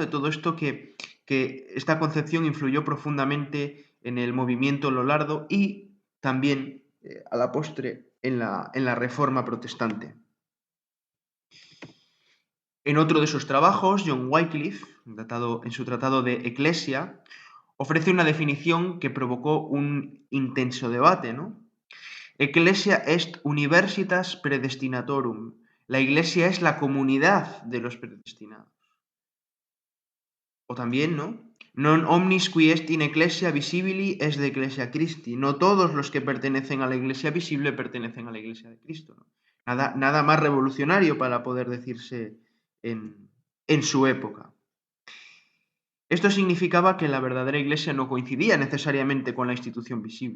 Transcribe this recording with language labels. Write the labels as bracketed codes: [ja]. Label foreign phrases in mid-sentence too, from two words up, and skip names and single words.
[es] de todo esto que esta concepción influyó profundamente en el movimiento lollardo y también a la postre en la Reforma protestante. En otro de sus trabajos, John Wycliffe, en su tratado de Ecclesia, ofrece una definición que provocó un intenso debate, ¿no? [la] Ecclesia est universitas predestinatorum. [es] La Iglesia es la comunidad de los predestinados. O también, ¿no? [la] Non omnis qui est in ecclesia visibili es de ecclesia Christi. [es] No todos los que pertenecen a la Iglesia visible pertenecen a la Iglesia de Cristo, ¿no? Nada más revolucionario para poder decirse en su época. Esto significaba que la verdadera Iglesia no coincidía necesariamente con la institución visible.